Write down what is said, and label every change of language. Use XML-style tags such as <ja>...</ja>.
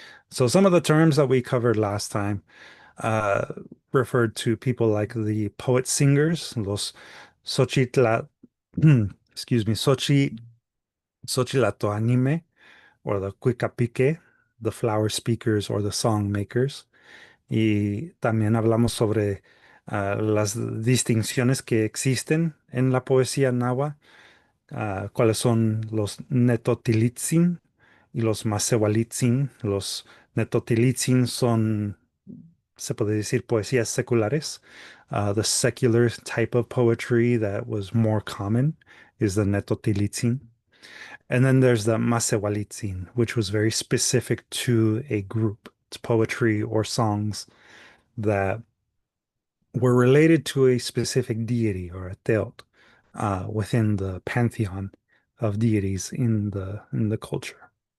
<en>So some of the terms that we covered last time uh, referred to people like the poet singers, los Xochitla, excuse me, Xochilatoanime, or the Cuicapique, the flower speakers or the song makers.</en> <es>Y también hablamos sobre las distinciones que existen en la poesía náhuatl, cuáles son los netotilitzin y los masewalitzin. Los netotilitzin son, se puede decir, poesías seculares.</es> <en>The secular type of poetry that was more common is the netotilitzin. And then there's the masewalitzin, which was very specific to a group. It's poetry or songs that were related to a specific deity or a teot within the pantheon of deities in the culture.</en>